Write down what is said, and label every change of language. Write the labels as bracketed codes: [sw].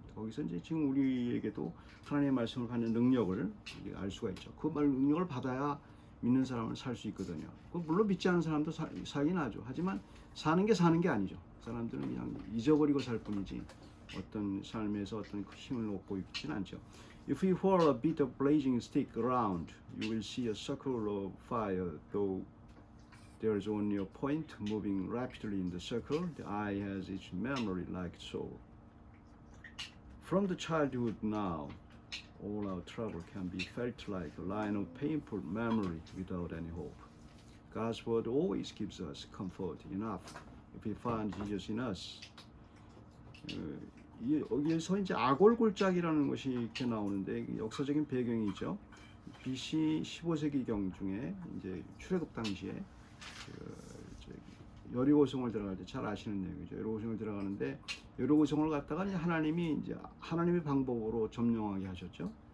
[ko] 거기서 이제 지금 우리에게도 하나님의 말씀을 받는 능력을 알 수가 있죠. 그 능력을 받아야 믿는 사람은 살 수 있거든요. 물론 믿지 않는 사람도 살긴 하죠. 하지만 사는 게 아니죠. 사람들은 그냥 잊어버리고 살 뿐이지 어떤 삶에서 어떤 힘을 얻고 있지는 않죠. [en] If you whirl a bit of blazing stick around, you will see a circle of fire, though there is only a point moving rapidly in the circle. The eye has its memory like soul. From the childhood now, all our trouble can be felt like a line of painful memory without any hope. God's word always gives us comfort enough if we find Jesus in us. [ko] 여기에서 이제 아골골짜기라는 것이 이렇게 나오는데 역사적인 배경이죠. BC 15세기경 중에 이제 출애굽 당시에 여리고성을 들어갈 때 잘 아시는 내용이죠. 여리고성을 들어가는데 여리고성을 갖다가 이제 하나님이 이제 하나님의 방법으로 점령하게 하셨죠.